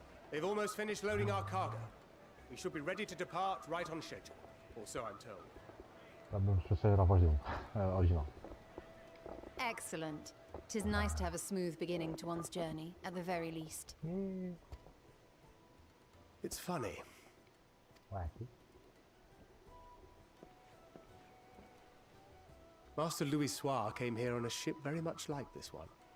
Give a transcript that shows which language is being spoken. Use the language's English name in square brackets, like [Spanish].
[English] They've almost finished loading our cargo. We should be ready to depart right on schedule, or so I'm told. [Portuguese] Vamos fazer a voz dele, original. [English] Excellent. 'Tis nice to have a smooth beginning to one's journey, at the very least. It's funny. Wacky. Master Louis Soir came here on a ship very much like this one.